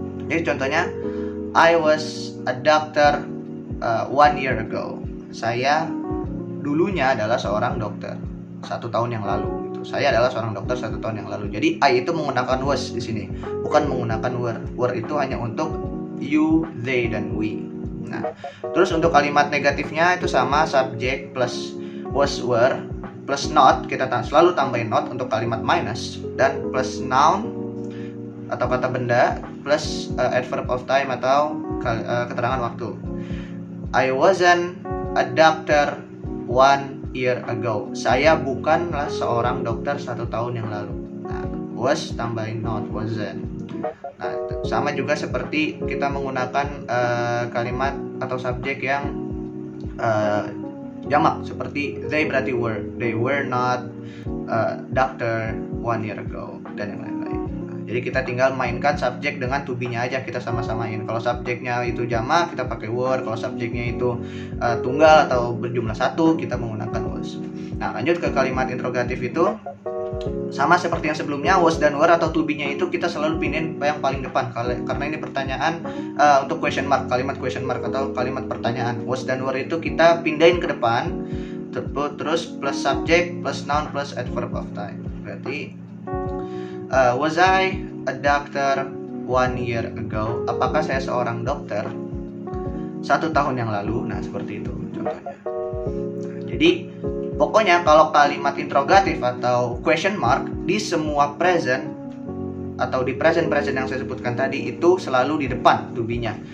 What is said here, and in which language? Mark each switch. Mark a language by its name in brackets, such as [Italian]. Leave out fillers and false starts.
[Indonesian] Jadi contohnya, [English] I was a doctor 1 year ago. [Indonesian] Saya dulunya adalah seorang dokter 1 tahun yang lalu. Saya adalah seorang dokter 1 tahun yang lalu. Jadi I itu menggunakan was di sini, bukan menggunakan were. Were itu hanya untuk you, they, dan we. Nah, terus untuk kalimat negatifnya itu sama, subject plus was, were plus not, kita selalu tambahin not untuk kalimat minus, dan plus noun atau kata benda plus adverb of time atau keterangan waktu. [English] I wasn't a doctor 1 year ago. [Indonesian] Saya bukanlah seorang dokter 1 tahun yang lalu. Nah, was tambahin not, wasn't. Nah, sama juga seperti kita menggunakan kalimat atau subjek yang jamak seperti they berarti were. [English] They were not doctor 1 year ago, [Indonesian] dan yang lain-lain. Nah, jadi kita tinggal mainkan subjek dengan to be-nya aja, kita sama-samain. Kalau subjeknya itu jamak kita pakai were, kalau subjeknya itu tunggal atau berjumlah 1 kita menggunakan was. Nah, lanjut ke kalimat interrogatif itu sama seperti yang sebelumnya, was dan were atau to be-nya itu kita selalu pindahin yang paling depan karena ini pertanyaan untuk question mark, kalimat question mark atau kalimat pertanyaan. Was dan were itu kita pindahin ke depan, terus plus subject plus noun plus adverb of time. Berarti [English] was I a doctor 1 year ago? [Indonesian] Apakah saya seorang dokter 1 tahun yang lalu? Nah, seperti itu contohnya. Nah, jadi pokoknya kalau kalimat interrogatif atau question mark di semua present atau di present yang saya sebutkan tadi itu selalu di depan to be-nya.